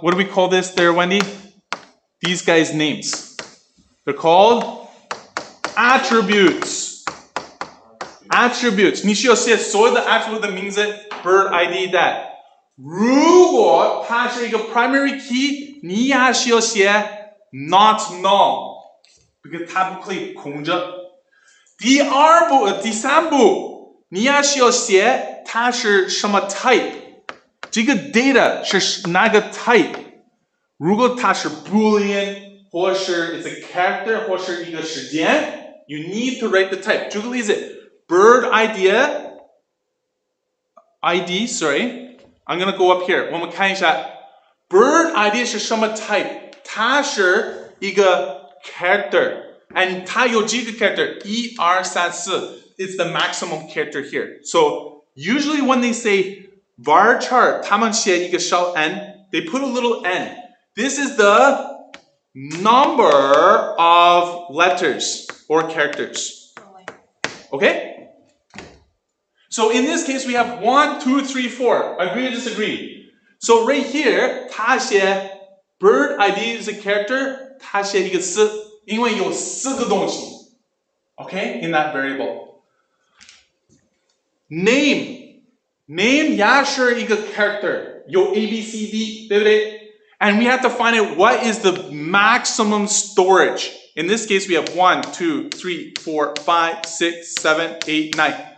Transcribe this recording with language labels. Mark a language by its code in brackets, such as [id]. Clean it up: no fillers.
[en] What do we call this there, Wendy? These guys' names. They're called attributes. Attributes. [zh] 你需要写所有的 attribute 的名字 bird ID that. 如果它是一个 primary key， 你也需要写 not null， 因为它不可以空着。第三步，你也需要写它是什么 type， 这个 data 是哪个 type。如果它是 boolean， 或是 [en] it's a character， [zh] 或是一个时间 ， [en] you need to write the type。 [zh] 举个例子 [en] ，bird ID，sorry。I'm gonna go up here. [zh] 我们看一下 bird ID 是什么 type？它是一个 character， and 它有几个 character？ [en] 1、2、3、4 It's the maximum character here. So usually when they say varchar， [zh] 他们写一个小 n， [en] they put a little n. This is the number of letters or characters. Okay? So in this case, we have 1, 2, 3, 4. Agree or disagree? So right here, [zh] 他写 [en] bird ID is a character. [zh] 他写一个4，因为有4个东西。 [en] Okay, in that variable. [zh] Name 也是一个 character， 有 A, B, C, D， 对不对？ [en] And we have to find out what is the maximum storage. In this case, we have 1, 2, 3, 4, 5, 6, 7, 8, 9.